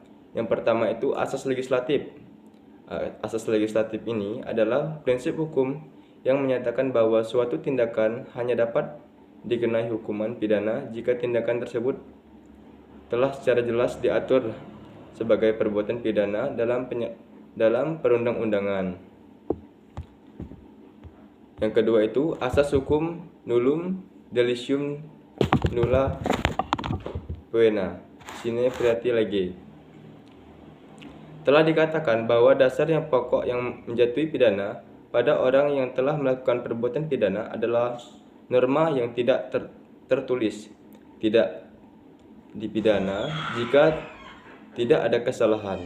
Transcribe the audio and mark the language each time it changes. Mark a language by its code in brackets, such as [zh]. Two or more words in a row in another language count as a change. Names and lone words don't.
[id] Yang pertama itu asas legislatif. Asas legislatif ini adalah prinsip hukum yang menyatakan bahwa suatu tindakan hanya dapat dikenai hukuman pidana jika tindakan tersebut telah secara jelas diatur sebagai perbuatan pidana dalam perundang-undangan. Yang kedua itu asas hukum [la] nullum delicium nulla poena sine priati lege. [id] Telah dikatakan bahwa dasar yang pokok yang menjatuhi pidana pada orang yang telah melakukan perbuatan pidana adalah norma yang tidak tertulis, tidak dipidana jika tidak ada kesalahan.